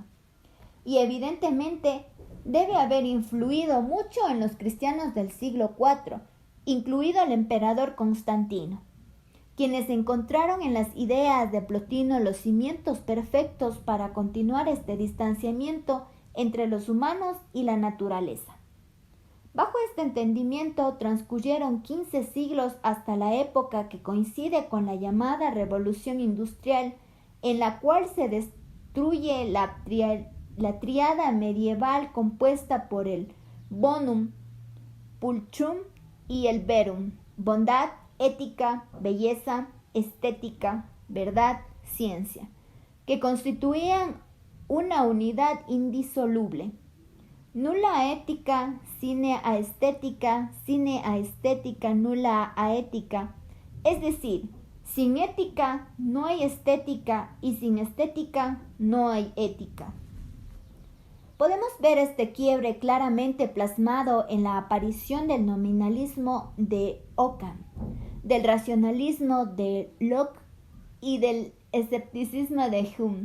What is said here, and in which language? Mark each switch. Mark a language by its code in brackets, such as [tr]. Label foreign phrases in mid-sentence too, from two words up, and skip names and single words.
[es] Y evidentemente debe haber influido mucho en los cristianos del siglo IV, incluido el emperador Constantino, quienes encontraron en las ideas de Plotino los cimientos perfectos para continuar este distanciamiento entre los humanos y la naturaleza. Bajo este entendimiento transcurrieron 15 siglos hasta la época que coincide con la llamada Revolución Industrial, en la cual se destruye la tríada medieval compuesta por el bonum, pulchrum y el verum, bondad, ética, belleza, estética, verdad, ciencia, que constituían una unidad indisoluble. [la] Nulla ética sine aesthetica, sine aesthetica nulla aética, [es] es decir, sin ética no hay estética y sin estética no hay ética. Podemos ver este quiebre claramente plasmado en la aparición del nominalismo de Ockham, del racionalismo de Locke y del escepticismo de Hume.